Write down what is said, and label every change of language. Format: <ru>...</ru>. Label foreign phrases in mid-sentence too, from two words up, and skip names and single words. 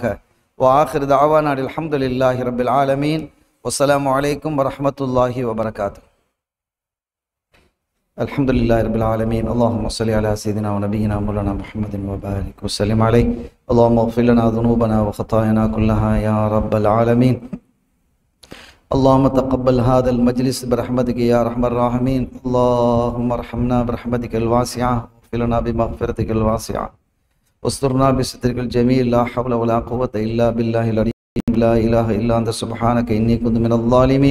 <ar>وآخر دعوانا الحمد لله رب العالمين. والسلام عليكم ورحمة الله وبركاته. الحمد لله رب العالمين. اللهم صل على سيدنا ونبينا مولانا محمد وبارك وسلم عليه. اللهم اغفر لنا ذنوبنا وخطايانا كلها يا رب العالمين. اللهم تقبل هذا المجلس برحمتك يا ارحم الراحمين. اللهم ارحمنا برحمتك الواسعة، واغفر لنا بمغفرتك الواسعة، واسترنا بسترك الجميل. لا حول ولا قوة إلا بالله العلي العظيم. لا إله إلا أنت سبحانك إني كنت من الظالمين.</ar>